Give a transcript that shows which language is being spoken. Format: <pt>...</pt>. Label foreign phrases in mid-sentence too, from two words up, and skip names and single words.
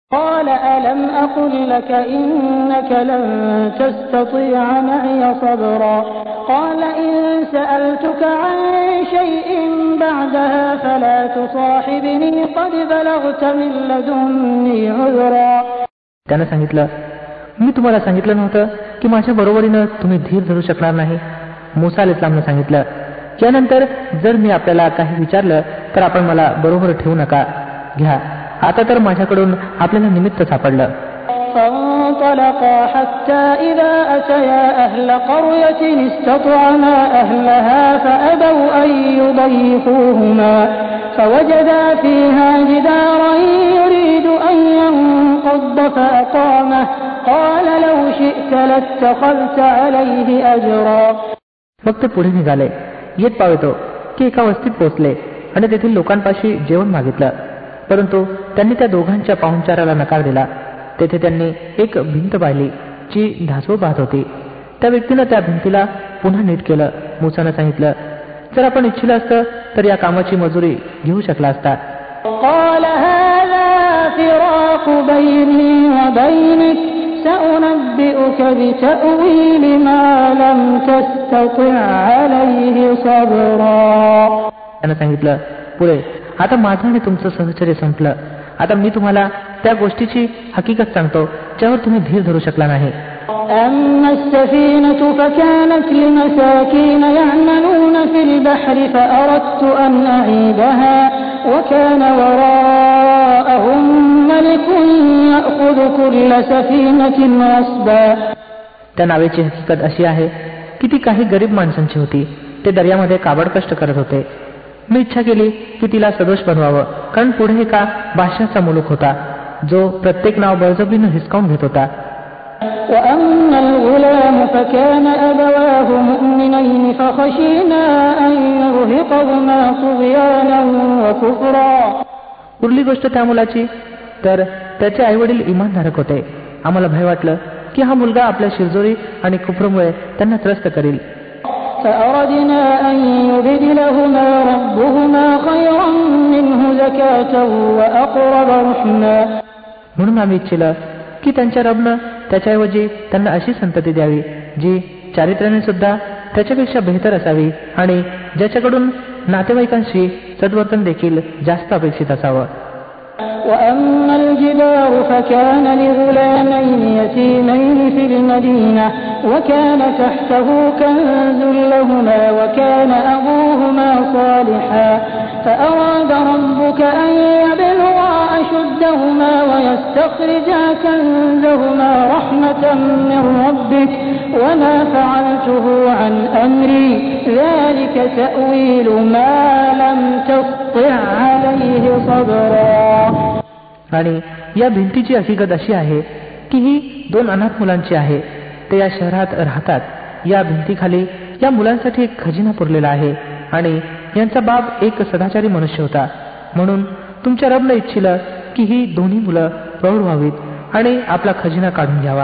<ar>قال ألم أقل لك إنك لن تستطيع معي صبرا قال إن سألتك عن شيء بعدها فلا تصاحبني قد بلغت من لدني عذرا.</ar> <mr>त्यानं सांगितलं, मी तुम्हाला सांगितलं नव्हतं की माझ्या बरोबरीनं तुम्ही धीर धरू शकणार नाही. मूसा अलैहिस्सलामनं सांगितलं, यानंतर जर मी आपल्याला काही विचारलं तर आपण मला बरोबर ठेवू नका. घ्या, आता तर माझ्याकडून आपल्याला निमित्त सापडलं.</mr> <ar>فانطلقا حتى إذا أتيا أهل قرية استطعما أهلها فأبوا أن يضيفوهما فوجدا فيها جدارا يريد أن ينقض فأقامه قال لو شئت لاتخذت عليه أجرا.</ar> <mr>मग ते पुढे निघाले. येत पावतो की एका वस्तीत पोहोचले आणि तेथील लोकांपाशी जेवण मागितलं, परंतु त्यांनी त्या दोघांच्या पाहुणचाराला नकार दिला. तेथे त्यांनी एक भिंत पाहिली जी ढासळू पाहत होती. त्या व्यक्तीनं त्या भिंतीला पुन्हा नीट केलं. मूसानं सांगितलं, जर आपण इच्छिलं असतं तर या कामाची मजुरी घेऊ शकला असता.</mr> <ar>قال هذا فراق بيني وبينك سأنبئك بتأويل ما لم تستطع عليه صبرا.</ar> <mr>त्यानं सांगितलं पुढे, आता माझं आणि तुमचं सहचर्य संपलं. आता मी तुम्हाला त्या गोष्टीची हकीकत सांगतो ज्यावर तुम्ही धीर धरू शकला नाही.</mr> <ar>أما السفينة فكانت لمساكين يعملون في البحر فأردت أن أعيبها وكان وراءهم ملك يأخذ كل سفينة غصبا.</ar> <mr>त्या नावेची हकीकत अशी आहे की ती काही गरीब माणसांची होती. ते दर्यामध्ये काबड कष्ट करत होते. मी इच्छा केली की तिला सदोष बनवावं, कारण पुढे एका बादशाहचा मुलूक होता जो प्रत्येक नाव बळजबरीनं हिसकावून घेत होता.</mr> <ar>وأما الغلام فكان أبواه مؤمنين فخشينا أن يرهقهما طغيانا وكفرا.</ar> <mr>उरली गोष्ट त्या मुलाची, तर त्याचे आई वडील इमानधारक होते. आम्हाला भय वाटलं की हा मुलगा आपल्या शिरजोरी आणि कुफरमुळे त्यांना त्रस्त करील.</mr> <ar>فأردنا أن يبدلهما ربهما خيرا منه زكاة وأقرب رحما.</ar> <mr>म्हणून आम्ही इच्छिलं की त्यांच्या रबनं त्याच्याऐवजी त्यांना अशी संतती द्यावी जी चारित्र्याने सुद्धा त्याच्यापेक्षा बेहतर असावी आणि ज्याच्याकडून नातेवाईकांशी सद्वर्तन देखील जास्त अपेक्षित असावं.</mr> <ar>وأما الجدار فكان لغلامين يتيمين في المدينة وكان تحته كنز لهما وكان أبوهما صالحا فأراد ربك أن يبلغا أشدهما ويستخرجا كنزهما رحمة من ربك وما فعلته عن أمري ذلك تأويل ما لم تسطع عليه صبرا.</ar> <mr>आणि या भिंतीची हकीकत अशी आहे की ही दोन अनाथ मुलांची आहे. ते या शहरात राहतात. या भिंतीखाली या मुलांसाठी एक खजिना पुरलेला आहे आणि यांचा बाप एक सदाचारी मनुष्य होता. म्हणून तुमच्या रबनं इच्छिलं की ही दोन्ही मुलं प्रौढ व्हावीत आणि आपला खजिना काढून घ्यावा.</mr>